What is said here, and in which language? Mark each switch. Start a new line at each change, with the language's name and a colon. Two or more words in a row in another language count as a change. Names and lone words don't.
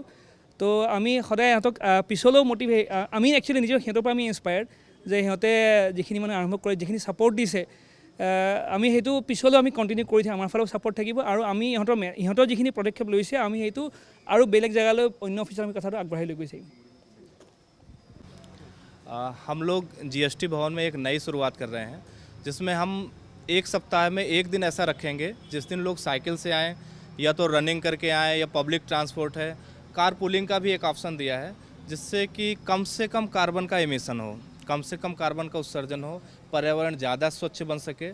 Assamese: তো আমি সদায় সিহঁতক পিছলৈও আমি একচুৱেলি নিজৰ সিহঁতৰ পৰা আমি ইনস্পায়াৰ্ড যে সিহঁতে যিখিনি মানে আৰম্ভ কৰে, যিখিনি ছাপোৰ্ট দিছে, আমি সেইটো পিছলৈও আমি কণ্টিনিউ কৰি থাকিম, আমাৰ ফালেও ছাপোৰ্ট থাকিব। আৰু আমি ইহঁতৰ যিখিনি পদক্ষেপ লৈছে, আমি সেইটো আৰু বেলেগ জেগালৈ অন্য অফিচত আমি কথাটো আগবঢ়াই লৈ গৈ থাকিম।
Hindi: हम लोग GST भवन में एक नई शुरुआत कर रहे हैं, जिसमें हम एक सप्ताह में एक दिन ऐसा रखेंगे जिस दिन लोग साइकिल से आएँ, या तो रनिंग करके आएँ, या
English: public transport
Hindi: है।
English: car pooling
Hindi: का भी एक ऑप्शन दिया है, जिससे कि कम से कम कार्बन का एमिशन हो, कम से कम कार्बन का उत्सर्जन हो, पर्यावरण ज़्यादा स्वच्छ बन सके।